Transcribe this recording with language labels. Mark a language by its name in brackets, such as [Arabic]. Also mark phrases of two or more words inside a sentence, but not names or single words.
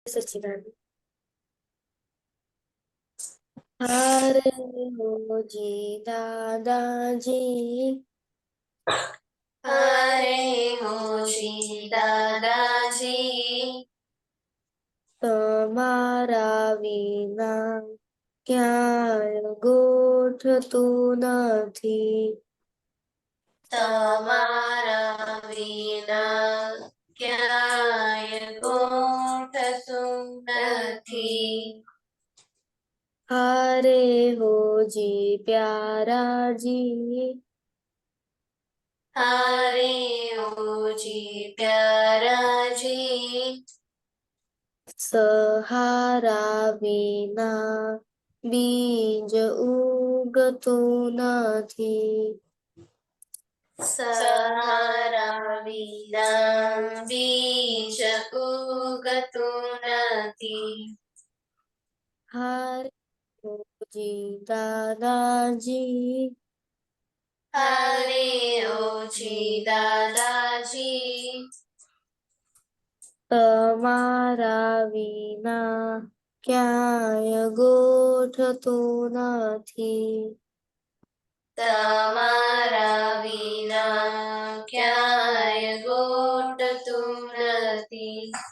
[Hindi] सच्चिदानंद। हरे हो जी दादाजी, हरे हो जी दादाजी, [Gujarati] તમારા વિના ક્યાંય ગોઠતું નથી. તમારા વિના ક્યાંય ગોઠતું નથી. [Hindi] हरे हो जी प्यारा जी, हरे हो जी प्यारा जी, [Gujarati] સહારા વિના બીજ ઉગતું નથી. સહારા વિના બીજ ઉગતું નથી. [Hindi] हरे हो जी दादाजी, हरे हो जी दादाजी, [Gujarati] તમારા વિના ક્યાંય ગોઠતું નથી. તમારા વિના ક્યાંય ગોઠતું નથી.